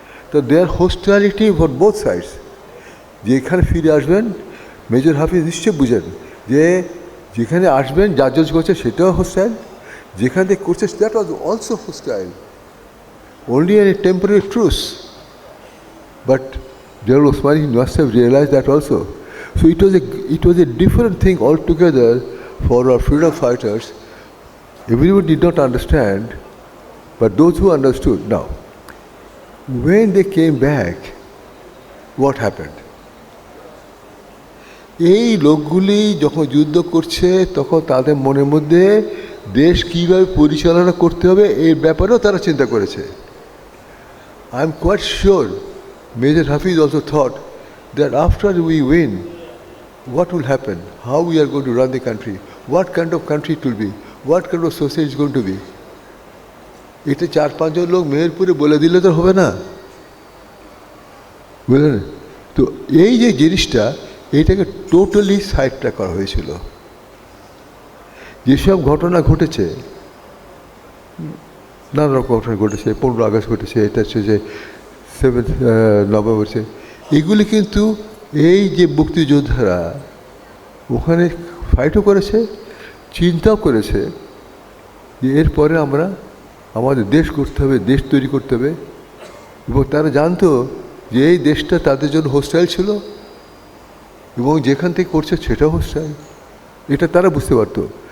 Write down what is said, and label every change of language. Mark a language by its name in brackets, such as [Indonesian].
[Bangla] তো [English] There hostility for both sides. [Bangla] যেখানে ফিরে আসবেন, মেজর হাফিজ নিশ্চয় বুঝেন যে যেখানে আসবেন যা জজ করছে সেটাও হোস্টাইল, যেখান থেকে করছে [English] That was also hostile, only in a temporary truce. But General Osmani must have realized that also. So it was a different thing altogether for our freedom fighters. Everyone did not understand, but those who understood. Now, when they came back, what happened? [Bangla] এই লোকগুলি যখন যুদ্ধ করছে, তখন তাদের মনের মধ্যে দেশ কীভাবে পরিচালনা করতে হবে এই ব্যাপারেও তারা চিন্তা করেছে। [English] I am quite sure Major Hafiz also thought that after we win, what will happen? How we are going to run the country? What kind of country it will be? What kind of society is going to be? [Bangla] এটা 4-5 জন লোক মেহেরপুরে বলে দিলে তো হবে না, বুঝলেন? তো এই যে জিনিসটা, এইটাকে টোটালি সাইডটা করা হয়েছিল। যেসব ঘটনা ঘটেছে, নানা রকম ঘটনা ঘটেছে, 15 আগস্ট ঘটেছে, এটা হচ্ছে যে 7 নভেম্বর, এগুলি কিন্তু এই যে মুক্তিযোদ্ধারা ওখানে ফাইটও করেছে, চিন্তাও করেছে যে এরপরে আমরা আমাদের দেশ করতে হবে, দেশ তৈরি করতে হবে, এবং তারা জানতো যে এই দেশটা তাদের জন্য হোস্টাইল ছিল, এবং যেখান থেকে করছে সেটাও হোস্টাইল, এটা তারা বুঝতে পারতো।